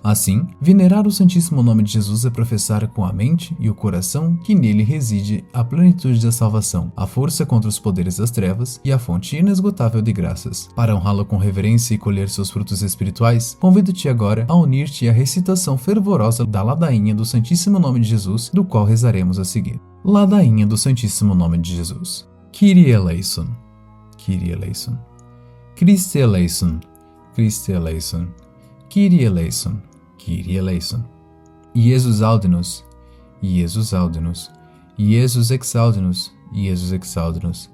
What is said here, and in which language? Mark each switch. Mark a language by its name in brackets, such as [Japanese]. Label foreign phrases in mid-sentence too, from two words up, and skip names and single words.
[Portuguese] Assim, venerar o Santíssimo Nome de Jesus é professar com a mente e o coração que nele reside a plenitude da salvação, a força contra os poderes das trevas e a fonte inesgotável de graças. Para honrá-lo com reverência e colher seus frutos espirituais, convido-te agora a unir-te à recitação fervorosa da ladainha do Santíssimo Nome de Jesus, do qual rezaremos a seguir. Ladainha do Santíssimo Nome de Jesus. [Greek] Κύριε ἐλέησον, Κύριε ἐλέησον. Χριστὲ ἐλέησον, Χριστὲ ἐλέησον. Κύριε ἐλέησον, Κύριε ἐλέησον. [Latin] Iesus aude-nos, Iesus aude-nos. Iesus exaude-nos, Iesus exaude-nos.